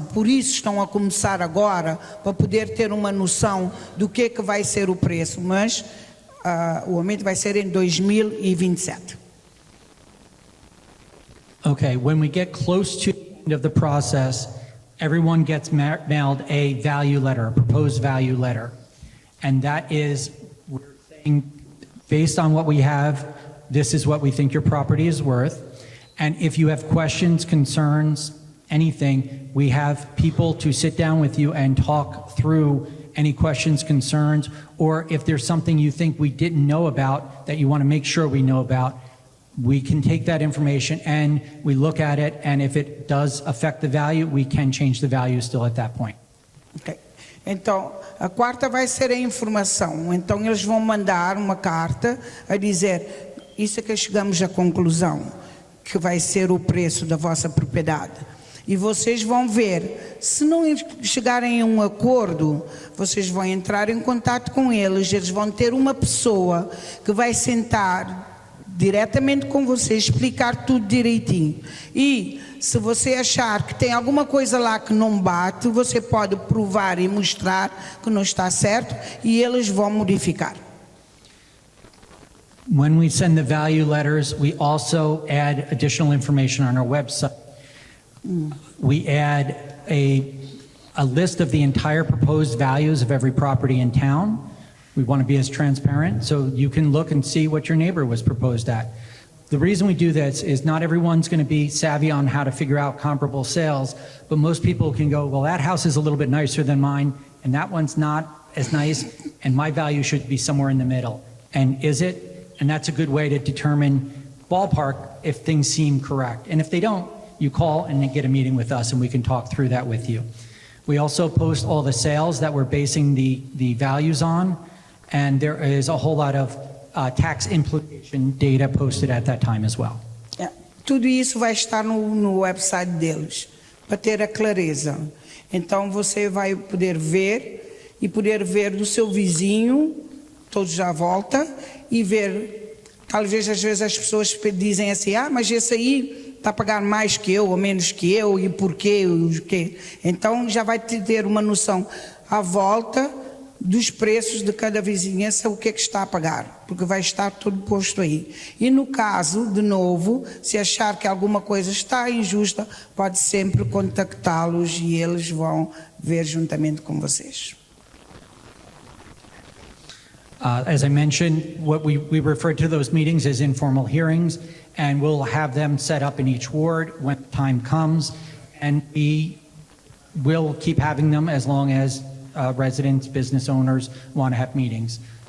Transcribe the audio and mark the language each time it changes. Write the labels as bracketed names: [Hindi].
[Portuguese] Por isso estão a começar agora para poder ter uma noção do que vai ser o preço, mas o aumento vai ser em 2027. [English] Okay, when we get close to the end of the process, everyone gets mailed a value letter, a proposed value letter. And that is, we're saying, based on what we have, this is what we think your property is worth. And if you have questions, concerns, anything, we have people to sit down with you and talk through any questions, concerns, or if there's something you think we didn't know about that you want to make sure we know about, we can take that information and we look at it, and if it does affect the value, we can change the value still at that point. Okay. [Portuguese] Então, a quarta vai ser a informação. Então, eles vão mandar uma carta a dizer, isso é que chegamos à conclusão, que vai ser o preço da vossa propriedade. E vocês vão ver, se não chegarem a um acordo, vocês vão entrar em contato com eles vão ter uma pessoa que vai sentar diretamente com você, explicar tudo direitinho. E se você achar que tem alguma coisa lá que não bate, você pode provar e mostrar que não está certo e eles vão modificar. [English] When we send the value letters, we also add additional information on our website. We add a list of the entire proposed values of every property in town. We want to be as transparent so you can look and see what your neighbor was proposed at. The reason we do this is not everyone's going to be savvy on how to figure out comparable sales, but most people can go, well, that house is a little bit nicer than mine, and that one's not as nice, and my value should be somewhere in the middle. And is it? And that's a good way to determine ballpark if things seem correct. And if they don't, you call and then get a meeting with us and we can talk through that with you. We also post all the sales that we're basing the values on, and there is a whole lot of tax implication data posted at that time as well. [Portuguese] Tudo isso vai estar no website deles, para ter a clareza. Então você vai poder ver e poder ver do seu vizinho, todos à volta, e ver, talvez às vezes as pessoas dizem assim, mas esse aí está a pagar mais que eu ou menos que eu, e porquê, o quê? Então já vai ter uma noção à volta dos preços de cada vizinhança, o que é que está a pagar, porque vai estar tudo posto aí. E no caso, de novo, se achar que alguma coisa está injusta, pode sempre contactá-los e eles vão ver juntamente com vocês. [English] As I mentioned, what we refer to those meetings as informal hearings, and we'll have them set up in each ward when the time comes, and we will keep having them as long as residents, business owners want to have meetings.